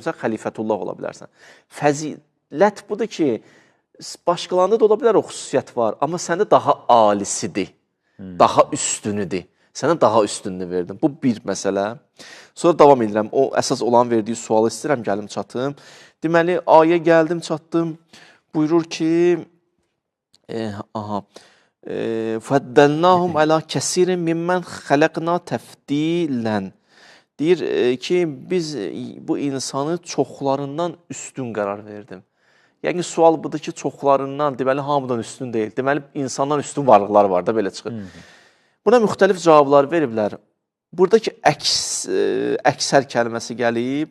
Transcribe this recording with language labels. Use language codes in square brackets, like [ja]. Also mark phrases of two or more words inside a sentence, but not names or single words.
[az] Sən xəlifətullah ola bilərsən. Fəzilət budur ki, başqalarında da ola bilər o xüsusiyyət var, amma səndə daha alisidir, daha üstünüdür. Sənə daha üstünlüğü verdim. Bu bir məsələ. Sonra davam edirəm. O əsas olan verdiyi sualı istəyirəm, gəlim çatım. Deməli, ayə gəldim, çatdım. Buyurur ki, [ar] فَدَّلْنَاهُمْ عَلَى كَسِيرٍ مِمَّنْ خَلَقْنَا تَفْدِيلًا. [az] Deyir ki, biz bu insanı çoxlarından üstün qərar verdim. Yəni, sual budur ki, çoxlarından, deməli, hamıdan üstün deyil. Deməli, insandan üstün varlıqlar var da, belə çıxır. Buna müxtəlif cavablar veriblər. Buradakı əksər kəlməsi gəlib.